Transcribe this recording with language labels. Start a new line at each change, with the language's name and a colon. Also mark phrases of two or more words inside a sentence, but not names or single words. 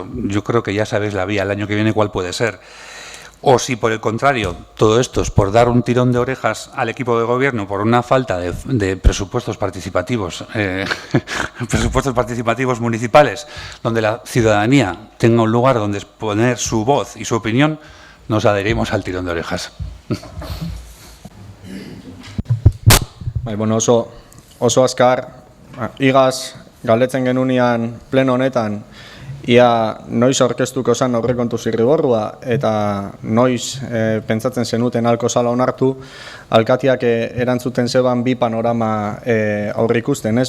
Spanish: Yo creo que ya sabéis la vía el año que viene cuál puede ser. O si, por el contrario, todo esto es por dar un tirón de orejas al equipo de gobierno por una falta de presupuestos participativos, presupuestos participativos municipales, donde la ciudadanía tenga un lugar donde exponer su voz y su opinión, nos adherimos al tirón de orejas.
Basque: Bueno, oso azkar, igaz galdetzen genunean pleno honetan, ia noiz aurkeztuko zen aurrekontu zirriborrua eta noiz pentsatzen zenuten alko zala onartu, alkatiak erantzuten zeban bi panorama aurrikusten, ez?